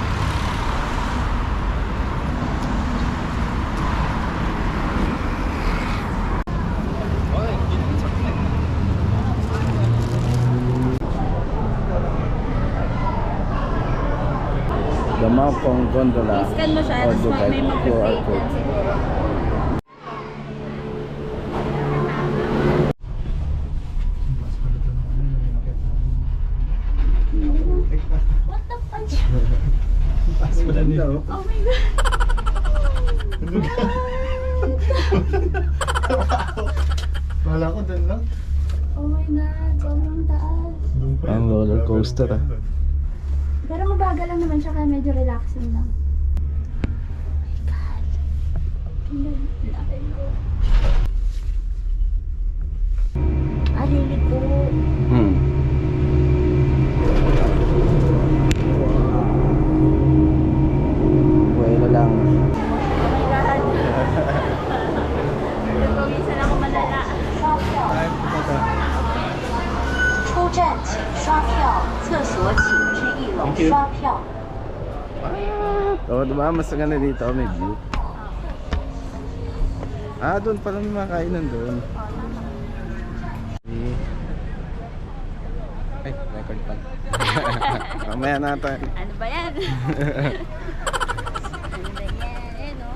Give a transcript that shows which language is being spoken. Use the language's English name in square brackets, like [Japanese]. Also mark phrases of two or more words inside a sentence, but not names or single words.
[Filipino] The Maokong Gondola. I-scan mo siya. Tapos may mag-pay ka. [English] What the fuck? Oh my god. [Filipino] Wala ko dun lang. [English] Oh my god. [Filipino] Sobrang taas. Ang roller coaster ah. Pero mabagal lang naman siya kaya medyo relaxing lang. [English] Oh my god. [Filipino] Tingnan. Laki mo. Alili ko. Buwelo lang. [English] Oh my god. [Filipino] Nagpawisan ako malala. [Chinese] 出站请刷票，厕所请至一楼 [English] Thank you. [Chinese] 刷票。 [Filipino] Oo, diba? Mas maganda dito, may view. Doon pala may mga kainan doon. Ay, record pa. Mamaya natin. Ano ba yan? Ano ba yan? Ayun o.